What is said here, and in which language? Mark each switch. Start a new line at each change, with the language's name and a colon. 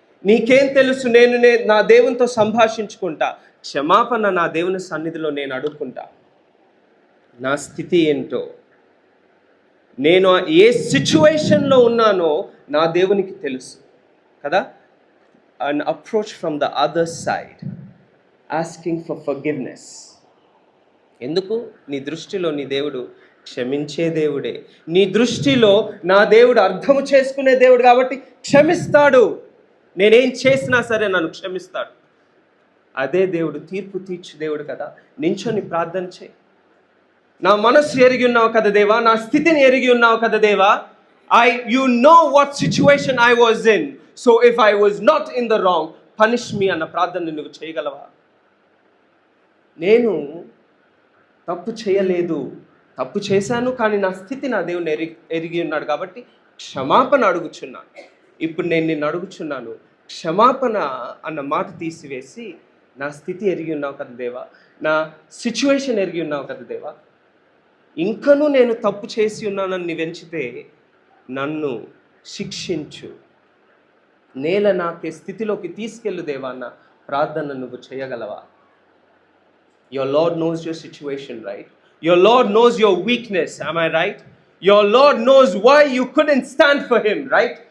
Telugu: నీకేం తెలుసు నేను నా దేవునితో సంభాషించుకుంటా, క్షమాపణ నా దేవుని సన్నిధిలో నేను అడుక్కుంటా, నా స్థితి ఏంటో, నేను ఏ సిచ్యువేషన్లో ఉన్నానో నా దేవునికి తెలుసు కదా.
English: an approach from the other side, asking for forgiveness.
Telugu: ఎందుకు? నీ దృష్టిలో నీ దేవుడు క్షమించే దేవుడే. నీ దృష్టిలో నా దేవుడు అర్థము చేసుకునే దేవుడు కాబట్టి క్షమిస్తాడు. నేనేం చేసినా సరే నన్ను క్షమిస్తాడు. అదే దేవుడు తీర్పు తీర్చు దేవుడు కదా. నించొని ప్రార్థన చేయి. నా మనస్సు ఎరిగి ఉన్నావు కదా దేవా, నా స్థితిని ఎరిగి ఉన్నావు కదా దేవా.
English: You know what situation I was in. So if I was not in the wrong, punish me
Telugu: అన్న ప్రార్థన నువ్వు చేయగలవా? నేను తప్పు చేయలేదు, తప్పు చేశాను, కానీ నా స్థితి నా దేవుని ఎరిగి ఉన్నాడు కాబట్టి క్షమాపణ అడుగుచున్నాను. ఇప్పుడు నేను నిన్ను అడుగుచున్నాను, క్షమాపణ అన్న మాట తీసివేసి, నా స్థితి ఎరిగి ఉన్నావు కదా దేవా, నా సిచ్యువేషన్ ఎరిగి ఉన్నావు కదా దేవా, ఇంకనూ నేను తప్పు చేసి ఉన్నానని నీవెంచితే నన్ను శిక్షించు, నేల నాకే స్థితిలోకి తీసుకెళ్ళు దేవా అన్న ప్రార్థన నువ్వు చేయగలవా?
English: Your Lord knows your situation, right? Your Lord knows your weakness, am I right? Your Lord knows why you couldn't stand for him, right?